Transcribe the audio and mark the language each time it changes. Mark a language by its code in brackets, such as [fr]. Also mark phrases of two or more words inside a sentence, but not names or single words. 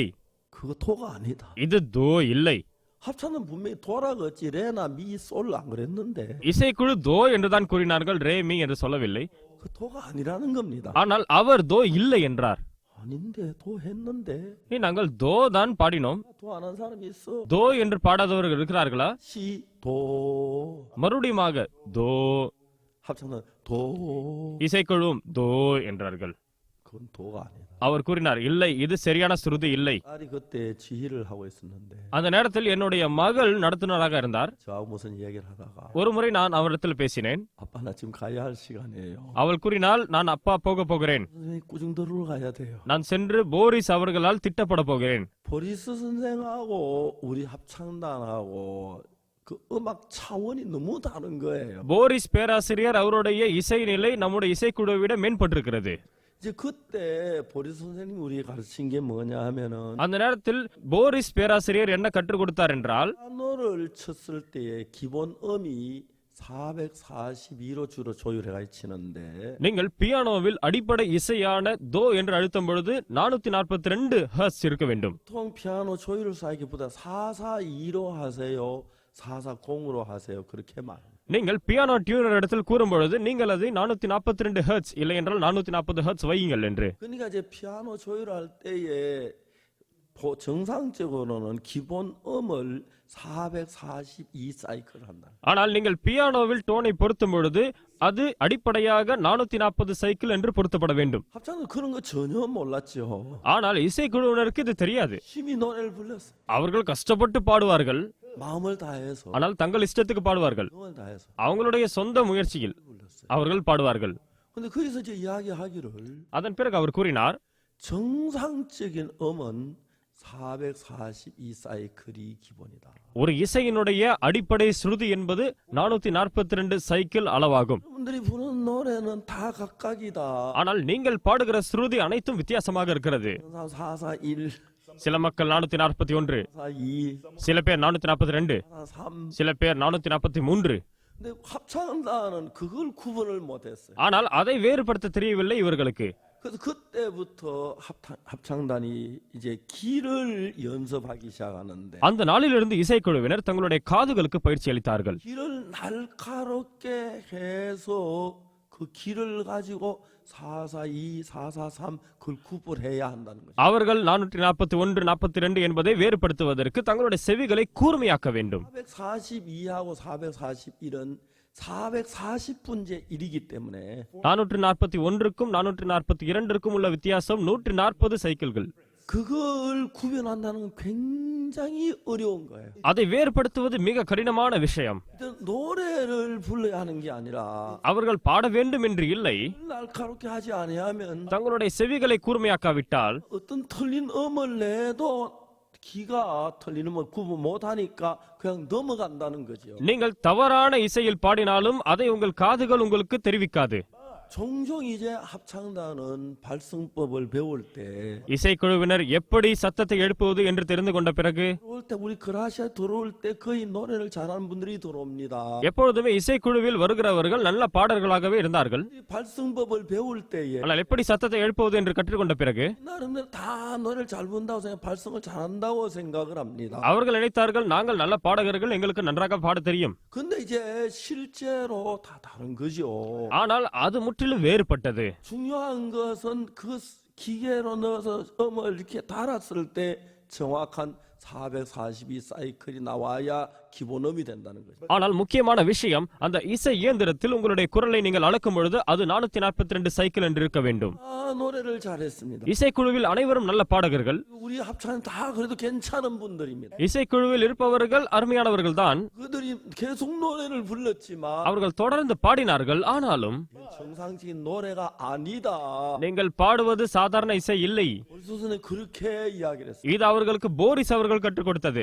[ko] 그거 도가 아니다. [ta] இது தோ இல்லை. [ko] 합창단 분명히 도라고 했지 레나 미 솔 안 그랬는데 [ta] இசைக்குழு தோ என்றுதான் கூறினார்கள், ரே மீ என்று சொல்லவில்லை. [ko] 그 도가 아니라는 겁니다. [ta] ஆனால் அவர் தோ இல்லை என்றார். [ko] 아닌데 도 했는데 [ta] நாங்கள் தோ தான் பாடினோம். [ko] 도 안 한 사람이 있어. [ta] தோ என்று பாடாதவர்கள் இருக்கிறார்களா? [ko] 시 도. [ta] மறுபடியுமாக தோ. [ko] 합창단 도. [ta] இசைக்குழுவும் தோ என்றார்கள். [ko] 그건 도가 아니다. [ta] அவர் கூறினார், இல்லை, இது சரியான சுருதி இல்லை. [ko] 딸이 그때 지휘를 하고 있었는데 [ta] அந்த நேரத்தில் என்னுடைய மகள் நடத்துனராக இருந்தார். [ko] 저하고 무슨 이야기를 하다가 [ta] ஒரு முறை நான் அவரிடத்தில் பேசினேன். [ko] 아빠 나 지금 가야 할 시간이에요. [ta] அவள் கூறினாள், நான் அப்பா போக போகிறேன். [ko] 선생님 꾸중도로로 가야 돼요. [ta] நான் சென்று போரிஸ் அவர்களால் திட்டப்பட போகிறேன். [ko] 보리스 선생하고 우리 합창단하고 그 음악 차원이 너무 다른 거예요. [ta] போரிஸ் பேராசிரியர் அவருடைய இசை நிலை நம்முடைய இசைக்குழுவை விட மேம்பட்டிருக்கிறது. [ko] 이제 그때 보리스 선생님 우리에게 가르친 게 뭐냐 하면은 [ta] அந்த நேரத்தில் போரிஸ் பேராசிரியர் என்ன கற்றுக் கொடுத்தார் என்றால், [ko] 피아노를 쳤을 때의 기본 음이 442로 주로 조율해가 치는데 [ta] நீங்கள் பியானோவில் அடிப்படை இசையான தோ என்று அழுத்தும் பொழுது 442 ஹெர்ட்ஸ் இருக்க வேண்டும். [ko] 보통 피아노 조율을 쌓기보다 442로 하세요, 440으로 하세요 그렇게 말합니다. [ta] நீங்கள் [en] piano tuner [ta] இடத்தில் கூறும் பொழுது நீங்கள் அதை 442 ஹெர்ட்ஸ் இல்லை என்றால் 440 ஹெர்ட்ஸ் வையுங்கள் என்று. [ko] 그러니까 이제 피아노 조율할 때에 정상적으로는 기본 음을 442 사이클 한다. [ta] ஆனால் நீங்கள் பியானோவில் டோனை பொருத்தும் பொழுது அது அடிப்படையாக 440 சைக்கிள் என்று பொருத்தப்பட வேண்டும். [ko] 합창은 그런 거 전혀 몰랐죠. [ta] ஆனால் இசைக்குழுவினருக்கு இது தெரியாது. [ko] 힘이 노래를 불렀어. [ta] அவர்கள் கஷ்டப்பட்டு பாடுவார்கள், [ko] 마음을 다해서. [ta] ஆனால் தங்கள் இஷ்டத்துக்கு பாடுவார்கள். [ko] 마음을 다해서 [ta] அவங்களுடைய சொந்த முயற்சியில் [ko] 불렀어요. [ta] அவர்கள் பாடுவார்கள். [ko] 근데 거기서 이제 이야기하기를 [ta] அதன் பிறகு அவர் கூறினார், [ko] 정상적인 음은 442 사이클이 기본이다. [ta] ஒரு இசையினுடைய அடிப்படை ஸ்ருதி என்பது 442 சைக்கிள் அளவாகும். [ko] 여러분들이 부르는 노래는 다 각각이다. [ta] ஆனால் நீங்கள் பாடுகிற ஸ்ருதி அனைத்தும் வித்தியாசமாக இருக்கிறது. [ko] 441, [ta] சில மக்கள் 441, [ko] 442, [ta] சில பேர் 442, [ko] 443. [ta] சில பேர் 443. [ko] 근데 합창단은 그걸 구분을 못했어요. [ta] ஆனால் அதை வேறுபடுத்த தெரியவில்லை இவர்களுக்கு. [ko] 그래서 그때부터 합창단이 이제 귀를 연습하기 시작하는데 [ta] அந்த நாளிலிருந்து 이சைக்குழுவினர் தங்களுடைய காதுகளுக்கு பயிற்சி அளித்தார்கள். [ko] 귀를 날카롭게 해서 그 귀를 가지고 442, 443 그걸 구분해야 한다는 거죠. [ta] அவர்கள் 441, 42 என்பதை வேறுபடுத்துவதற்கு தங்களுடைய செவிகளை கூர்மையாக்க வேண்டும். [ko] 442하고 441은 440분제 1이기 때문에 [ta] 441க்கும் 442க்கும் உள்ள வித்தியாசம் 140 சைக்கிள்கள். [ko] 그걸 구별한다는 건 굉장히 어려운 거예요. [ta] அதை வேறுபடுத்துவது மிக கடினமான விஷயம். [ko] 노래를 불러야 하는 게 아니라 [ta] அவர்கள் பாட வேண்டும் என்று இல்லை, [ko] 날카롭게 하지 아니하면 [ta] தங்களுடைய செவிகளை கூர்மையாக்காவிட்டால் [ko] 어떤 틀린 음을 내도 귀가 틀리는 걸 구분 못하니까 그냥 넘어간다는 거죠. [ta] நீங்கள் தவறான இசையில் பாடினாலும் அதை உங்கள் காதுகள் உங்களுக்கு தெரிவிக்காது. [ko] 종종 이제 합창단은 발성법을 배울 때 [ta] இசைக்குழுவினர் எப்படி சத்தத்தை எழுப்புவது என்று தெரிந்து கொண்ட பிறகு [ko] 들어올 때 우리 그라시아 들어올 때 거의 노래를 잘하는 분들이 들어옵니다. [ta] எப்பொழுதுமே இசைக்குழுவில் வருகிறவர்கள் நல்ல பாடல்களாகவே இருந்தார்கள். [ko] 이 발성법을 배울 때에 [ta] ஆனால் எப்படி சத்தத்தை எழுப்புவது என்று கற்றுக்கொண்ட பிறகு [ko] 나름대로 다 노래를 잘 본다고 생각, 발성을 잘한다고 생각을 합니다. [ta] அவர்கள் நினைத்தார்கள், நாங்கள் நல்ல பாடகர்கள், எங்களுக்கு நன்றாக பாட தெரியும். [ko] 근데 이제 실제로 다 다른 거죠. [ta] ஆனால் அது முற்றிலும் வேறுபட்டது. [ko] 중요한 것은 그 기계로 넣어서 음을 이렇게 달았을 때 정확한 442 사이클이 나와야 기본음이 된다는 거죠. [ta] ஆனால் முக்கியமான விஷயம், அந்த இசை இயந்திரத்தில் உங்களுடைய குரலை நீங்கள் அளக்கும் பொழுது அது 442 சைக்கிள் என்று இருக்க வேண்டும். [ko] 노래를 잘했습니다. [ta] இசைக்குழுவில் அனைவரும் நல்ல பாடகர்கள். [ko] 우리 합창은 다 그래도 괜찮은 분들입니다. [ta] இசைக்குழுவில் இருப்பவர்கள் அருமையானவர்கள் தான். [ko] 그들이 계속 노래를 불렀지만 [ta] அவர்கள் தொடர்ந்து பாடினார்கள். ஆனாலும் [ko] 정상적인 노래가 아니다. [ta] நீங்கள் பாடுவது சாதாரண இசை இல்லை. [ko] 선생님 그렇게 이야기를 했어요. [ta] இது அவர்களுக்கு போரிஸ் அவர்கள் கற்றுக் கொடுத்தது.